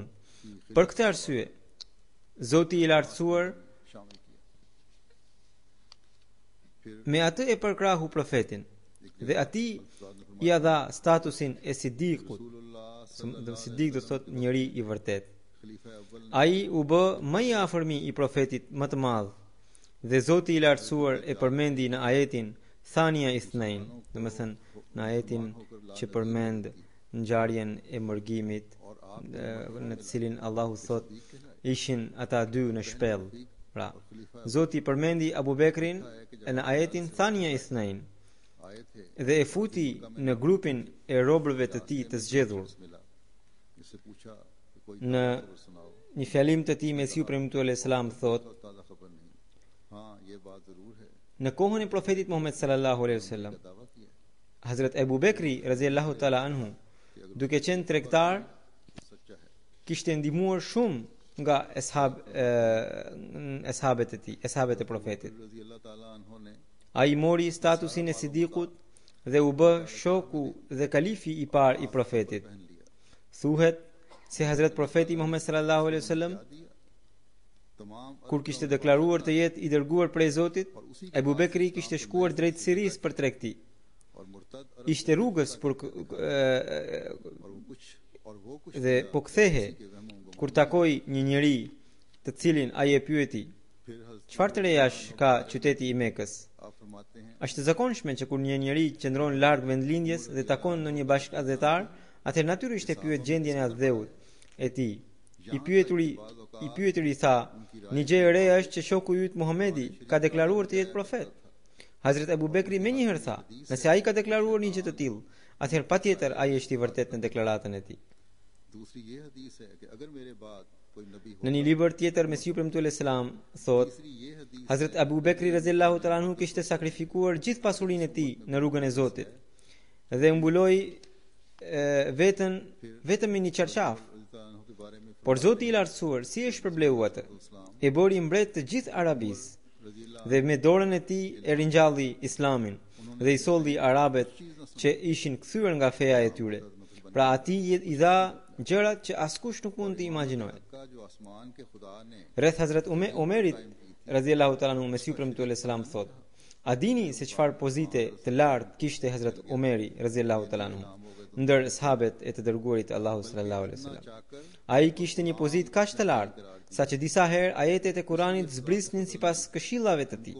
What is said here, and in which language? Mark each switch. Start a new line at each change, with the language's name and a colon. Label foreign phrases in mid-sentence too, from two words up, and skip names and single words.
Albanian: Për këtë arsye, Zoti i lartësuar me atë e përkrahu profetin dhe atij i dha statusin e Siddiqut. Siddiq do thot njeri i vërtet.
Urdu: خلیفہ اول نے
Albanian: Ai u bë më i afërmi i profetit më të madh. Dhe Zoti i lartësuar e përmendi në ajetin
Arabic: ثاني اثنين,
Albanian: do të thënë në ajetin që përmend ngjarjen e mërgimit, në të cilin Allahu thot ishin ata dy në shpellë. Pra, Zoti përmendi Abu Bekrin në ajetin
Arabic: ثاني اثنين
Urdu: آئے تھے
Albanian: dhe e futi në grupin e robërve të tij të zgjedhur.
Urdu: ملا اس سے پوچھا کہ کوئی
Albanian: Në
Urdu: خبر سناؤ
Albanian: një fjalim të tij Mesiu premtuar
Arabic: عليه السلام
Albanian: thot,
Urdu: تازہ خبر نہیں ہاں یہ بات ضرور ہے
Albanian: në kohën e profetit Muhammed
Arabic: صلى الله عليه وسلم,
Urdu: دعویٰ کیا
Albanian: Hazrat Abu Bekri
Arabic: رضي الله تعالى عنه,
Albanian: duke qenë tregtar,
Urdu: سچا ہے
Albanian: kishte ndihmuar shumë nga eshabet e tij, eshabet e profetit.
Arabic: رضي الله تعالى عنه ने
Albanian: Ai mori statusin e Sidikut dhe u bë shoku dhe kalifi i parë i profetit.
Urdu: پہن لیا
Albanian: Thuhet se Hazrat Profeti Muhammed
Arabic: صلى الله عليه وسلم
Urdu: دیا تمام
Albanian: kur kishte deklaruar të jetë i dërguar prej Zotit, Abu Bekri kishte shkuar drejt Sirisë për tregti.
Urdu: اور مرتد
Albanian: Ishte rrugës
Urdu: اور وہ کچھ
Albanian: dhe po kthehe kur takoi një njeri të cilin ai e pyeti,
Urdu: پھر حضرت
Albanian: çfarë të rejash ka qyteti i Mekës?
Urdu: آپ فرماتے ہیں
Albanian: Është e zakonshme që kur një njeri qëndron larg vendlindjes dhe takon në një bashkëdhetar, atëherë natyrisht e pyet gjendjen e adheut e tij. I pyeturi tha, një gjë e re është që shoku yt Muhamedi ka deklaruar të jetë profet. Hazrat Abu Bekri menjëherë tha, nëse ai ka deklaruar një gjë të tillë, atëherë patjetër ai është i vërtetë në deklaratën e tij.
Urdu: دوسری یہ حدیث ہے کہ اگر میرے بعد کوئی نبی ہو
Albanian: Në një libër tjetër Mesiu premtuar
Arabic: عليه السلام
Albanian: thot,
Urdu: تیسری یہ حدیث
Albanian: Hazrat Abu Bekri
Arabic: رضي الله تعالى عنه
Albanian: kishte sakrifikuar gjithë pasurinë e tij në rrugën e Zotit dhe mbuloi vetëm në një çarçaf.
Urdu: رضی کے بارے میں
Albanian: Por Zoti i lartësuar si e shpërbleu atë? E bëri mbret të gjithë Arabisë
Arabic: رضي الله
Albanian: dhe me dorën e tij e ringjalli Islamin dhe i solli arabet që ishin kthyer nga feja e tyre. Pra atij i dha gjërat që askush nuk mund të imagjinojë.
Urdu: کا جو آسمان کے خدا نے
Albanian: Rreth Hazrat Omerit
Arabic: رضي الله تعالى عنه
Albanian: Mesiu premtuar
Arabic: عليه السلام
Albanian: thot, a dini se çfarë pozite të lartë kishte Hazrat Omeri
Arabic: رضي الله تعالى عنه
Albanian: ndër sahabet e të dërguarit Allahu
Arabic: صلى الله عليه وسلم?
Urdu: चाकर
Albanian: Ai kishte një pozitë kaq të lartë, saqë disa herë ajetet e Kuranit zbrisnin sipas këshillave të tij.